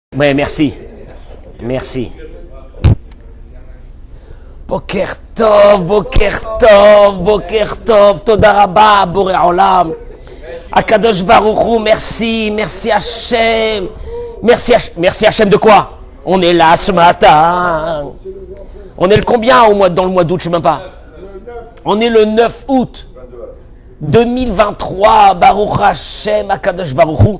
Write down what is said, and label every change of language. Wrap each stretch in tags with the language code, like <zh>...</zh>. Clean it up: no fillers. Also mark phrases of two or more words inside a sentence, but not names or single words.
<fr>Ouais, merci. Merci.</fr> <he>בוקר טוב, בוקר טוב, בוקר טוב, תודה רבה, בורא עולם. הקדוש ברוך הוא,</he> <fr>merci, merci Hachem. Merci Hachem de quoi? On est là ce matin. On est le combien dans le mois d'août, je sais même pas. On est le 9 août 2023.</fr> <he>ברוך השם, הקדוש ברוך הוא.</he>